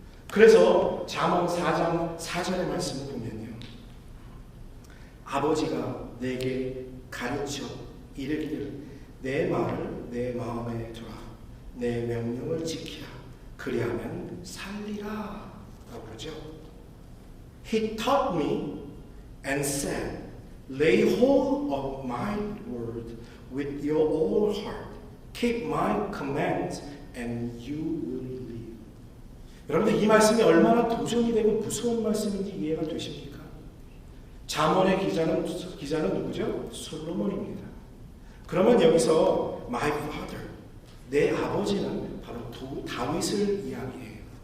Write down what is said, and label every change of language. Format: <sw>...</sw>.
<ko>그래서 잠언 4장 4절의 말씀을 보면요, 아버지가 내게 가르쳐 이르기를 내 말을 내 마음에 두라, 내 명령을 지키라, 그리하면 살리라 라고 그러죠.</ko> <en>He taught me and said, lay hold of my word with your whole heart. Keep my commands and you will live.</en> <ko>여러분들 이 말씀이 얼마나 도전이 되고 무서운 말씀인지 이해가 되십니까? 잠언의 기자는 누구죠? 솔로몬입니다. 그러면 여기서</ko> <en>my father,</en> <ko>내 아버지는 바로 다윗을 이야기해요.</ko>